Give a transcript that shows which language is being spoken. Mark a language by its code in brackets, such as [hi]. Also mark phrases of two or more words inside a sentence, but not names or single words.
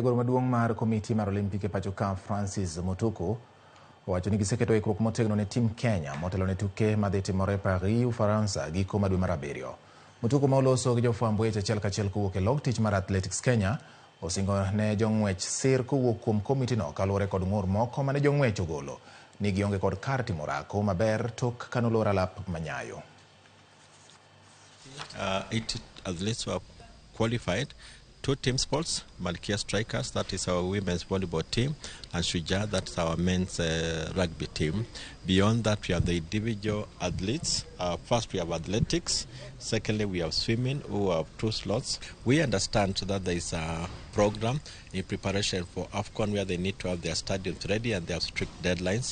[luo] Jagoro maduong' mar komiti mar Olimpik e pacho ka Francis Mutuku owacho ni giseketo ikruok motegno ne tim Kenya motelo ne tuke madhi timore Paris, Ufaransa giko dwe mar 7. Mutuku ma oloso gi jofwamb weche achiel kachiel kowuok e log tich mar Athletics Kenya osingo ne jong'wech sir kowuok kuom komitino kaluwore kod ng'ur moko mane jong'wech ogolo ni gionge kod kar timo orako maber tok kanolor alap manyayo. [en] 80 athletes were qualified. 2 team sports, Malkia Strikers, that is our women's volleyball team, and Shuja, that's our men's rugby team. Beyond that, we have the individual athletes. First, we have athletics. Secondly, we have swimming, who have 2 slots. We understand that there is a program in preparation for AFCON where they need to have their stadiums ready and they have strict deadlines.